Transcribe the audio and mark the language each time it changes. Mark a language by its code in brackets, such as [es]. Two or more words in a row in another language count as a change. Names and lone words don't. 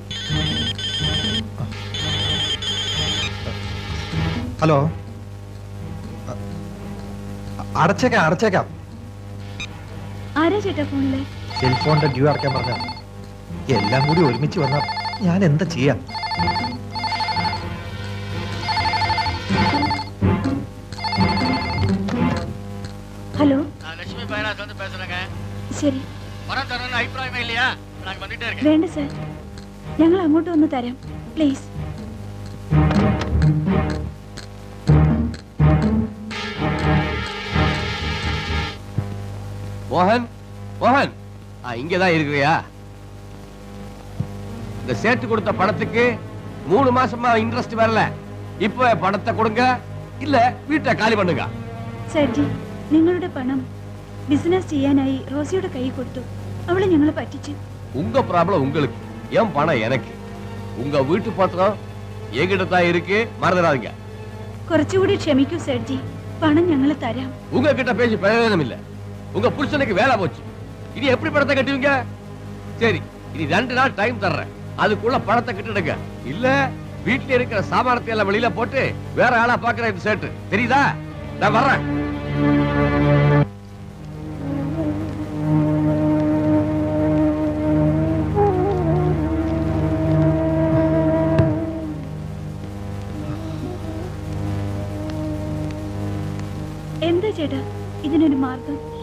[ml] ഹലോ, അടച്ചേക്കാം അടച്ചേക്കാം. ആരാ ചേട്ടാ ഫോണില്? സെൽഫോണിന്റെ ഡ്യൂ അടയ്ക്കാൻ പറഞ്ഞ എല്ലാം കൂടി ഒരുമിച്ച് വന്ന ഞാൻ എന്താ ചെയ്യാം? ഹലോ, [ta] லட்சுமி பைராஜ் வந்து பேசுறேங்க. [ml] ശരി. [ta] பணம் தரணும்னு அபிப்பிராயமே இல்லையா? நான் வந்துட்டே இருக்கேன். [ml] വേണ്ട സാർ, ഞങ്ങൾ അങ്ങോട്ട് വന്ന് തരാം, പ്ലീസ്. [ta] மோகன், மோகன், இங்கதான் இருக்கிறியா? இந்த சேர்த்து கொடுத்த பணத்துக்கு 3 மாசமா இன்ட்ரெஸ்ட் வரல. இப்ப பணத்தை கொடுங்க, இல்ல வீட்டை காலி பண்ணுங்க. [ml] സർജി, നിങ്ങളുടെ പണം ബിസിനസ് ചെയ്യാനായി റോസിയുടെ കൈ കൊടുത്തു. അവളെ ഞങ്ങൾ പറ്റിച്ചു. [ta] உங்க ப்ராப்ளம் உங்களுக்கு, என் பணம் எனக்கு. உங்க வீட்டு பத்திரம் என்கிட்ட தான் இருக்கு, மறந்துடாதீங்க. [ml] കുറച്ചുകൂടി ക്ഷമിക്കൂ സർജി, പണം ഞങ്ങൾ തരാം. [ta] உங்ககிட்ட பேசி பிரயோஜனம் இல்ல. உங்க புருஷனுக்கு வேலை போச்சு. இனி எப்படி பணத்தை கட்டுவீங்க? சரி, இனி 2 நாள் டைம் தர்றேன். அதுக்குள்ள பணத்தை கட்டிடுங்க. இல்ல வீட்டுல இருக்கிற சாமானத்தை எல்லாம் வெளியில போட்டு வேற ஆளா பாக்குற இந்த சேட்டு தெரியுதா? நான் வர்றேன். [ml] എന്താ ചേട്ടാ ഇതിനൊരു മാർഗം?